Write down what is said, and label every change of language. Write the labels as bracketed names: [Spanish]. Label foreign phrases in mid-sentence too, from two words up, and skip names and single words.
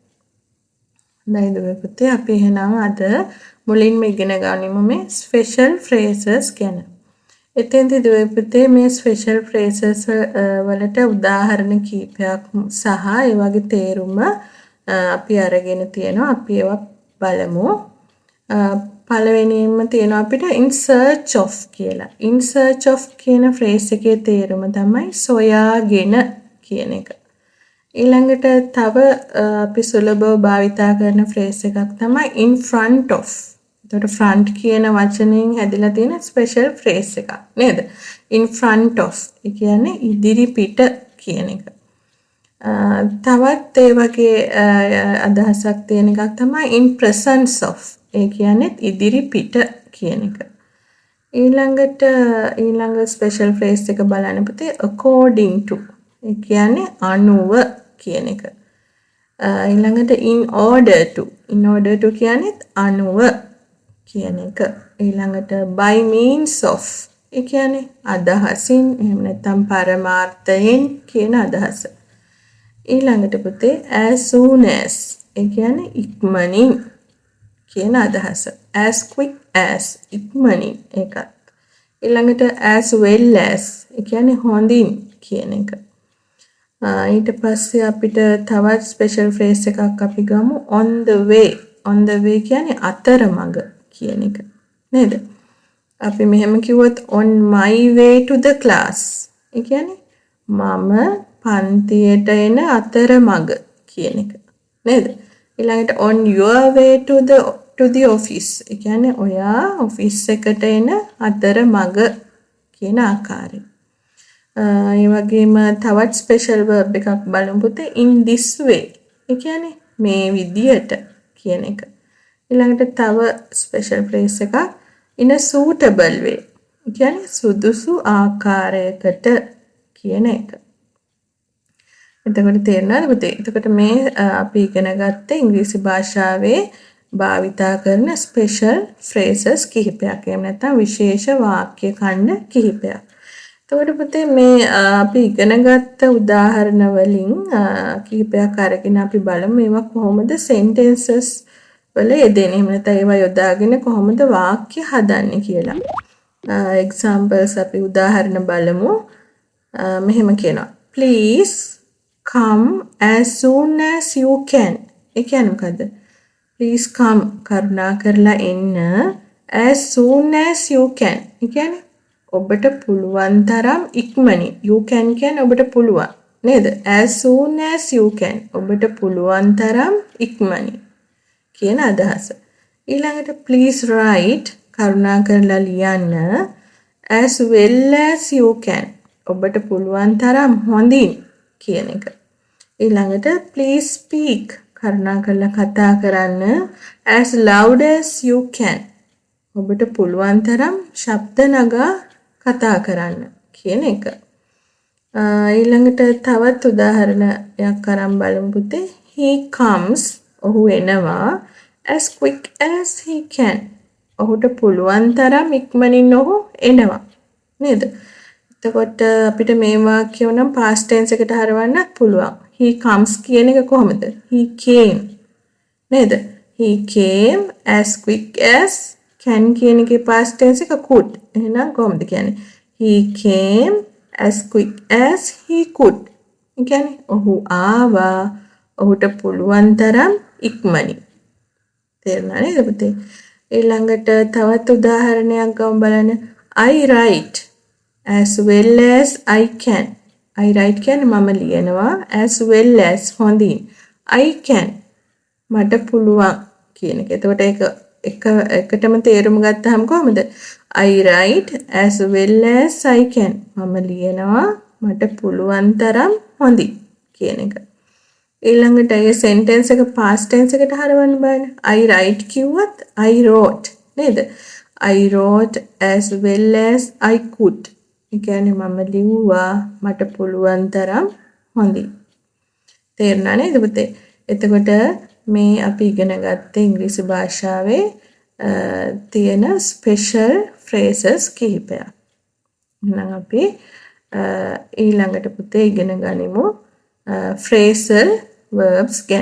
[Sinhala] නේද පුතේ? අපි එහෙනම් අද මුලින්ම ඉගෙන ගනිමු මේ [English] special phrases [Sinhala] ගැන. එතෙන්දී පුතේ මේ [English] special phrases [Sinhala] වලට උදාහරණ කීපයක් සහ ඒ වගේ තේරුම අපි අරගෙන තියෙනවා. අපි ඒවා බලමු. පළවෙනියෙන්ම තියෙනවා අපිට [English] in search of [Sinhala] කියලා. [English] in search of [Sinhala] කියන phrase එකේ තේරුම තමයි සොයාගෙන කියන එක. ඊළඟට තව අපි සුලභව භාවිතා කරන phrase එකක් තමයි [English] in front of. [Sinhala] එතකොට front කියන වචනයෙන් හැදිලා තියෙන [English] special phrase [Sinhala] එකක් නේද? [English] in front of. [Sinhala] ඒ කියන්නේ ඉදිරි පිට කියන එක. තවත් ඒ වගේ අදහසක් තියෙන එකක් තමයි in presence of. ඒ කියන්නේ ඉදිරි පිට කියන එක. ඊළඟ [English] special phrase [Sinhala] එක බලන්න පුතේ [English] according to. [Sinhala] ඒ කියන්නේ අනුව කියන එක. ඊළඟට [English] in order to. in order to [Sinhala] කියන්නේ අනුව කියන එක. [English] ඊළඟට by means of. [Sinhala] ඒ කියන්නේ අදහසින් එහෙම නැත්නම් පරමාර්ථයෙන් කියන අදහස. ඊළඟට පුතේ [English] as soon as. [Sinhala] ඒ කියන්නේ ඉක්මනින් කියන අදහස. [English] as quick as [Sinhala] ඉක්මනින් එකත්. ඊළඟට [English] as well as. [Sinhala] ඒ කියන්නේ හොඳින් කියන එක. ඊට පස්සේ අපිට තවත් [English] special phrase [Sinhala] එකක් අපි ගමු [English] on the way. on the way [Sinhala] කියන්නේ අතරමඟ කියන එක. නේද? අපි මෙහෙම කිව්වොත් [English] on my way to the class. [Sinhala] ඒ කියන්නේ මම පන්තියට එන අතරමඟ කියන එක. නේද? ඊළඟට [English] on your way to the office. [Sinhala] ඒ කියන්නේ ඔයා ඔෆිස් එකට එන අතරමඟ කියන ආකාරය. ඒ වගේම තවත් [English] special verb [Sinhala] එකක් බලමු පුතේ [English] in this way. [Sinhala] ඒ කියන්නේ මේ විදියට කියන එක. ඊළඟට තව [English] special phrase [Sinhala] එකක් [English] in a suitable way. [Sinhala] ඒ කියන්නේ සුදුසු ආකාරයකට කියන එක. එතකොට තේරෙනවද පුතේ? එතකොට මේ අපි ඉගෙන ගත්තේ ඉංග්‍රීසි භාෂාවේ භාවිතා කරන [English] special phrases [Sinhala] කිහිපයක්. එහෙම නැත්නම් විශේෂ වාක්‍ය ඛණ්ඩ කිහිපයක්. එතකොට පුතේ මේ අපි ඉගෙන ගත්ත උදාහරණ වලින් කිහිපයක් අරගෙන අපි බලමු මේවා කොහොමද sentences වල යෙදෙන්නේ. එහෙම නැත්නම් ඒවා යොදාගෙන කොහොමද වාක්‍ය හදන්නේ කියලා. examples අපි උදාහරණ බලමු. මෙහෙම කියනවා. [English] Please come as soon as you can. [Sinhala] ඒ කියන්නේ මොකද්ද? [English] Please come [Sinhala] කරුණා කරලා එන්න [English] as soon as you can. [Sinhala] ඒ කියන්නේ ඔබට පුළුවන් තරම් ඉක්මනින්. [English] You can [Sinhala] කියන්නේ ඔබට පුළුවන් නේද? [English] As soon as you can. [Sinhala] ඔබට පුළුවන් තරම් ඉක්මනින් කියන අදහස. [English] ඊළඟට please write [Sinhala] කරුණා කරලා ලියන්න [English] as well as you can. [Sinhala] ඔබට පුළුවන් තරම් හොඳින් කියන එක. [English] ඊළඟට please speak [Sinhala] කරුණා කරලා කතා කරන්න [English] as loud as you can. [Sinhala] ඔබට පුළුවන් තරම් ශබ්ද නගා කතා කරන්න කියන එක. ඊළඟට තවත් උදාහරණයක් අරන් බලමු පුතේ. [English] He comes [Sinhala] ඔහු එනවා [English] as quick as he can. [Sinhala] ඔහුට පුළුවන් තරම් ඉක්මනින් ඔහු එනවා නේද? එතකොට අපිට මේ වාක්‍යය නම් [English] past tense [Sinhala] එකට හරවන්නත් පුළුවන්. [English] He comes [Sinhala] කියන එක කොහොමද? [English] He came නේද? He came as quick as can [Sinhala] කියන එකේ [English] past tense එක could. [Sinhala] එහෙනම් කොහොමද කියන්නේ? [English] He came as quick as he could. [Sinhala] ඒ කියන්නේ ඔහු ආවා ඔහුට පුළුවන් තරම් ඉක්මනින්. තේරුණා නේද පුතේ? ඊළඟට තවත් උදාහරණයක් ගමු බලන්න. [English] I write as well as I can. I write [Sinhala] කියන්නේ මම ලියනවා [English] as well as හොඳින්. I can [Sinhala] මට පුළුවන් කියන එක. එතකොට ඒක එකටම තේරුම ගත්තාම කොහොමද? [English] I write as well as I can. [Sinhala] මම ලියනවා මට පුළුවන් තරම් හොඳින් කියන එක. ඊළඟට ඒ sentence එක [English] past tense [Sinhala] එකට හරවන්න බලන්න. [English] I write කිව්වත් I wrote නේද? I wrote as well as I could. [Sinhala] ඒ කියන්නේ මම ලිව්වා මට පුළුවන් තරම් හොඳින්. තේරුණා නේද පුතේ? එතකොට මේ අපි ඉගෙන ගත්තේ ඉංග්‍රීසි භාෂාවේ තියෙන [English] special phrases [Sinhala] කිහිපයක්. එහෙනම් අපි ඊළඟට පුතේ ඉගෙන ගනිමු [English] phrasal verbs [Sinhala] ගැන.